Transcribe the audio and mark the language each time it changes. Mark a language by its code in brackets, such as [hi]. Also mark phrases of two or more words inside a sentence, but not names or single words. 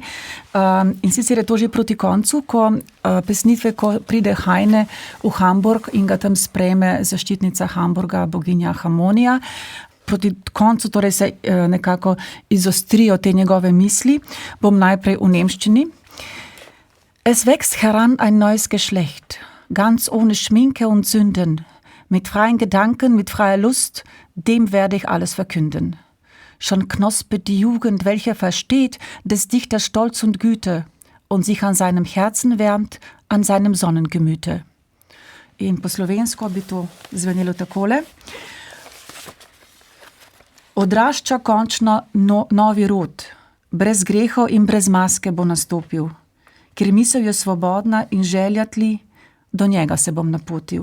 [sl] In sicer je to že proti koncu, ko pesnitve, ko pride Heine v Hamburg in ga tam sprejme zaščitnica Hamburga, boginja Hamonija. Proti koncu torej se nekako izostrijo te njegove misli. Bom najprej v nemščini. [de] Es wächst heran ein neues Geschlecht, ganz ohne Schminke und Sünden, mit freien Gedanken, mit freier Lust, dem werde ich alles verkünden. Schon knospet die Jugend, welcher versteht des Dichters Stolz und Güte und sich an seinem Herzen wärmt, an seinem Sonnengemüte. [sl] In po slovensko bi to zvenelo takole. Odrašča končno novi rod, brez grehov in brez maske bo nastopil, ker misel je svobodna in želja tli, do njega se bom napotil.